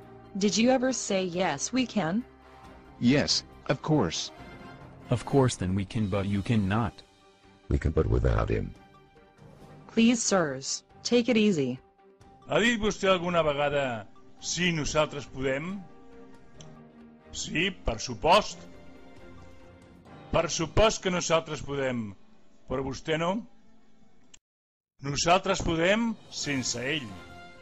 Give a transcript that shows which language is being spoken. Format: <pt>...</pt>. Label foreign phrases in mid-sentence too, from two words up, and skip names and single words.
<en>Did you ever say yes we can? Yes, of course. Of course then we can, but you cannot. We can, but without him. Please, sirs, take it easy.</en> <ca>Ha dit vostè alguna vegada sí, nosaltres podem? Sí, per supost. Per supost que nosaltres podem, però vostè no. Nosaltres podem sense ell.</ca>